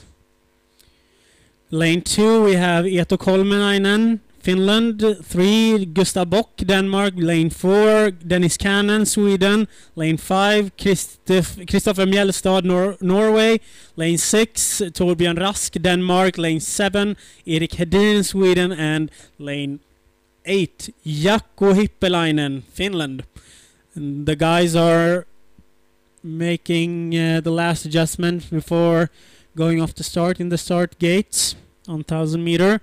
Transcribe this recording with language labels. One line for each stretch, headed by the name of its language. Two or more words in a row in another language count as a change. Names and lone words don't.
English: Lane 2 we have Eetu Kolminainen, Finland. 3 Gustav Bock, Denmark. Lane 4 Dennis Cannon, Sweden. Lane 5 Kristoffer Mjellstad, Norway. Lane 6 Torbjörn Rask, Denmark. Lane 7 Erik Hedin, Sweden. And lane 8 Jaakko Hippelainen, Finland. And the guys are making the last adjustment before going off the start in the start gates on 1000 meter.